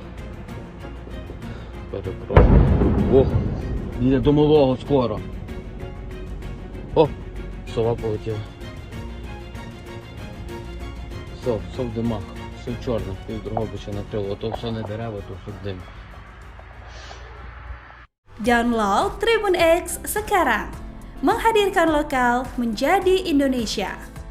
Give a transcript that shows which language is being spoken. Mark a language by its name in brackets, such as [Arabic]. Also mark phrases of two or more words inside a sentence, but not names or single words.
[Ukrainian] Перепрошую. Ох, йде до малого скоро. О, сова полетіла. Сов в димах, все в чорних, пів Дрогобича накрило. То все не дерева, то все дим. [Indonesian] Download Tribun X sekarang, menghadirkan lokal menjadi Indonesia.